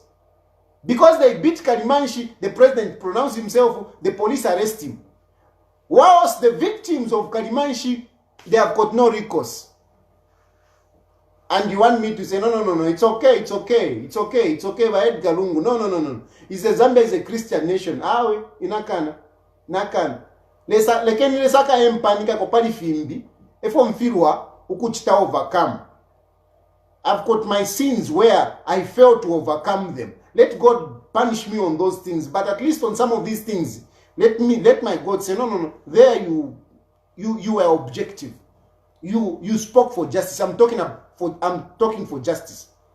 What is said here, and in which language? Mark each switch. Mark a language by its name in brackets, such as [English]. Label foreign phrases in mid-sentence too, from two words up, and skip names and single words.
[English] Because they beat Kalimanshi, the president pronounced himself, the police arrest him. Whilst the victims of Kalimanshi, they have got no recourse. And you want me to say, no, it's okay, by Edgar Lungu. No. He says Zambia is a Christian nation. [Bemba] Awe, inakana. Lekeni lesaka empanika kopali fimbi. Efo mfirwa, ukuchita overcome. [English] I've got my sins where I failed to overcome them. Let God punish me on those things. But at least on some of these things, let my God say, no. There you were objective. You spoke for justice. I'm talking for justice.